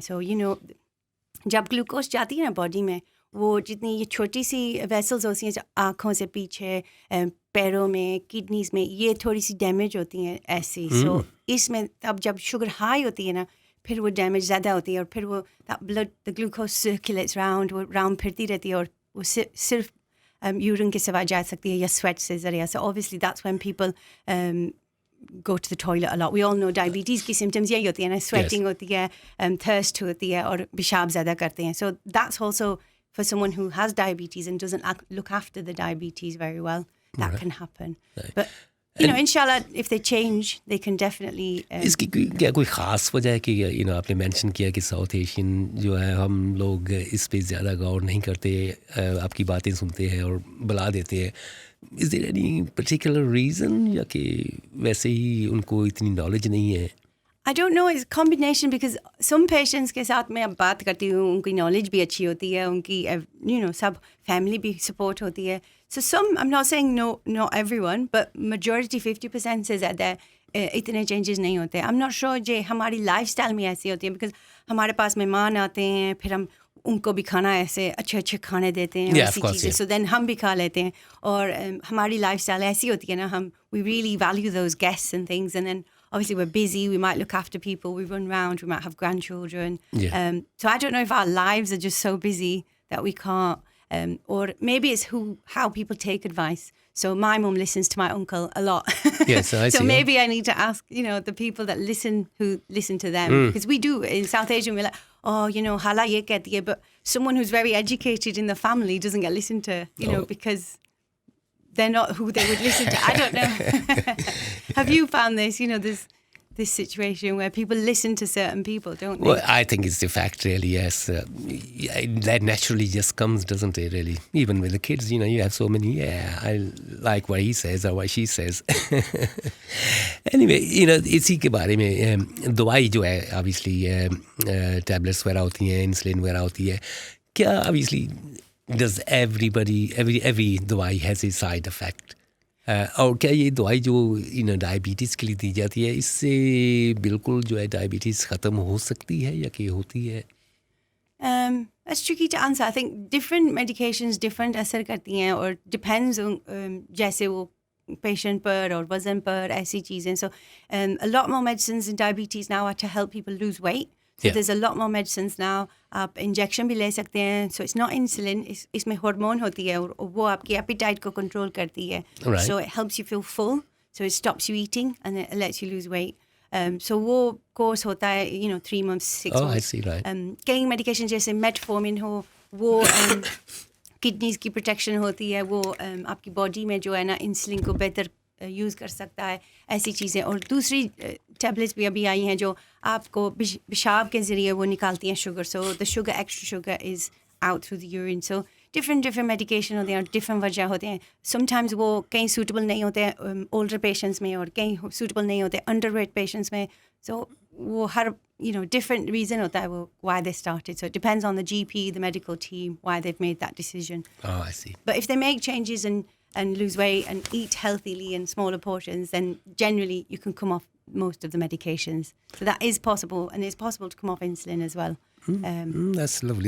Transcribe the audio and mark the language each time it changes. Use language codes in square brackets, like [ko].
[hi] सो जब ग्लूकोज जाती है ना बॉडी में, वो जितनी ये छोटी सी वेसल्स होती हैं आँखों से पीछे, पैरों में, किडनीज में, ये थोड़ी सी डैमेज होती हैं ऐसी. सो इसमें तब जब शुगर हाई होती है ना फिर वो डैमेज ज़्यादा होती है और फिर वो blood the glucose circulates round, वो राउंड फिरती रहती है और वो सिर्फ यूरिन के सिवा जा सकती है या स्वेट से ज़रिए. [en] So obviously that's when people go to the toilet a lot. We all know diabetes की symptoms यही होती है ना, sweating होती है, thirst होती है और पेशाब ज़्यादा करते हैं. So that's also for someone who has diabetes and doesn't look after the diabetes very well, that can happen. But inshallah, if they change, they can definitely. [hi] इसकी क्या कोई ख़ास वजह है कि आपने मेंशन किया कि साउथ एशियन जो है हम लोग इस पे ज़्यादा गौर नहीं करते, आपकी बातें सुनते हैं और बुला देते हैं. [en] Is there any particular reason [hi] या कि वैसे ही उनको इतनी नॉलेज नहीं है? [en] I don't know, it's a combination because some patients [hi] के साथ मैं अब बात करती हूँ, उनकी नॉलेज भी अच्छी होती है, उनकी सब फैमिली भी सपोर्ट होती है. [en] So some, I'm not saying not everyone, but majority 50% [hi] से ज़्यादा इतने changes नहीं होते. [en] I'm not sure [hi] जे हमारी lifestyle में ऐसी होती है because हमारे पास मेहमान आते हैं, फिर हम उनको भी खाना ऐसे अच्छे खाने देते हैं, ऐसी चीज़ें. [en] So then [hi] हम भी खा लेते हैं और हमारी [en] lifestyle [hi] ऐसी होती है ना, [en] we really value those guests and things, and then obviously we're busy, we might look after people, we run around, we might have grandchildren. So I don't know if our lives are just so busy that we can't, or maybe it's how people take advice. So my mum listens to my uncle a lot. Yes, I see. So maybe I need to ask, the people that who listen to them. Because we do, in South Asia, we're like, [hi] hala ye kehti hai, [en] but someone who's very educated in the family doesn't get listened to, because they're not who they would listen to. I don't know. Have you found this? There's this situation where people listen to certain people, don't they? Well, I think it's the fact, really, yes. That naturally just comes, doesn't it, really? Even with the kids, you have so many, I like what he says or what she says. [hi] Anyway, इसी के बारे में दवाई जो है, obviously, tablets वगैरह होती हैं, insulin वगैरह होती है. [en] क्या, obviously, does every दवाई has a side effect? [hi] और क्या ये दवाई जो डायबिटीज़ के लिए दी जाती है, इससे बिल्कुल जो है डायबिटीज़ ख़त्म हो सकती है या कि होती है? [en] That's tricky to answer. I think different medications different [hi] असर करती हैं और depends on जैसे वो patient पर और वज़न पर, ऐसी चीज़ें. [en] So a lot more medicines in diabetes now are to help people lose weight. So there's a lot more medicines now. [hi] आप इंजेक्शन भी ले सकते हैं. [en] So it's not insulin. [hi] इसमें हार्मोन होती है और वो आपकी एपिटाइट को कंट्रोल करती है. [en] Right. So it helps you feel full. So it stops you eating and it lets you lose weight. [hi] So वो कोर्स होता है 3 months, 6 months. [en] Oh, I see, right. [hi] कई मेडिकेशन जैसे मेटफॉर्मिन हो, वो किडनीज की प्रोटेक्शन होती है, वो आपकी बॉडी में जो है ना इंसुलिन को बेहतर यूज़ कर सकता है, ऐसी चीज़ें. और दूसरी टैबलेट्स भी अभी आई हैं जो आपको पेशाब के ज़रिए वो निकालती हैं sugar. [en] So the sugar, extra sugar is out through the urine. सो different medication [hi] होते हैं और डिफरेंट वजह होते हैं. समटाइम्स वो कहीं सूटेबल नहीं होते हैं ओल्डर पेशेंट्स में और कहीं सूटेबल नहीं होते अंडरवेट पेशेंट्स में. [en] सो [hi] वो हर [en] different reason होता है वो why they started. So it depends on the GP, the medical team, why they've made that decision. Oh, I see. But if they make changes and and lose weight and eat healthily in smaller portions, then generally you can come off most of the medications. So that is possible, and it's possible to come off insulin as well. That's lovely.